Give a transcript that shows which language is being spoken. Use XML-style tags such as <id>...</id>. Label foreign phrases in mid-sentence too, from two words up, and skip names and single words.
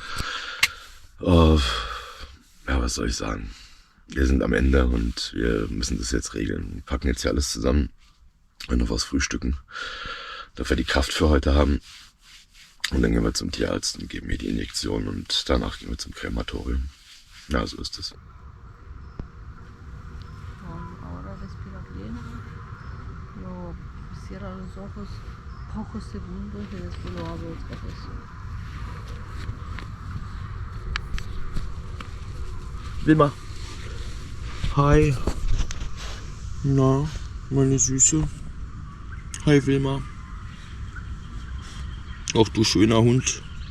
<de>Was soll ich sagen? Wir sind am Ende und wir müssen das jetzt regeln. Wir packen jetzt hier alles zusammen und noch was frühstücken, dass wir die Kraft für heute haben. Und dann gehen wir zum Tierarzt und geben mir die Injektion und danach gehen wir zum Krematorium. Ja, so ist es.</de> <es>Ahora respira bien. Lo cierra los ojos pocos segundos y después lo abre otra vez.</es> <de>Wilma. Hi. Na, meine Süße. Hi, Wilma. Auch du schöner Hund.</de>